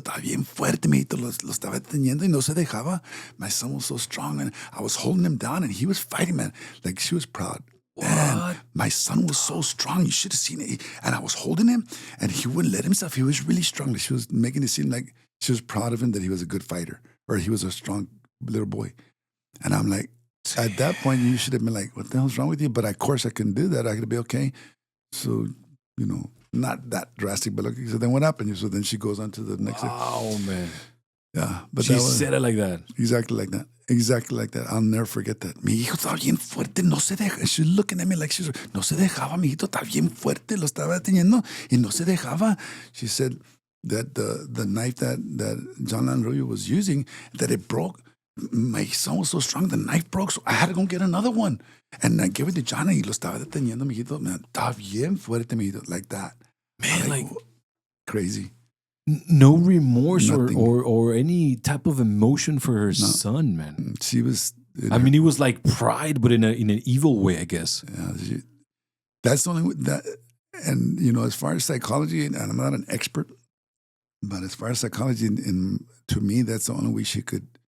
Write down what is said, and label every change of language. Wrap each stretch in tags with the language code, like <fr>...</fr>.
<es>Estaba bien fuerte, mijito. Lo estaba teniendo y no se dejaba.</es> <en>My son was so strong, and I was holding him down, and he was fighting, man. Like, she was proud. Man, my son was so strong. You should have seen it. And I was holding him, and he wouldn't let himself. He was really strong. She was making it seem like she was proud of him, that he was a good fighter, or he was a strong little boy. And I'm like, at that point, you should have been like, what the hell's wrong with you? But of course, I couldn't do that. I could be okay. So, you know, not that drastic, but okay. So then what happened? So then she goes on to the next. Oh man. Yeah, but she said it like that. Exactly like that. Exactly like that. I'll never forget that.</en> <es>Mi hijo estaba bien fuerte, no se deja.</es> <en>She's looking at me like she's,</en> <es>no se dejaba, mi hijito está bien fuerte, lo estaba teniendo y no se dejaba.</es> <en>She said that the knife that John Lanroyo was using, that it broke. My son was so strong, the knife broke, so I had to go get another one. And I gave it to John</en> <es>y lo estaba deteniendo, mi hijito.</es> <en>Man,</en> <es>está bien fuerte, mi hijito,</es> <en>like that. Man, like crazy. No remorse or any type of emotion for her son, man. She was. I mean, it was like pride, but in an evil way, I guess. Yeah, that's the only that. And as far as psychology, and I'm not an expert, but as far as psychology, to me, that's the only way she could.</en>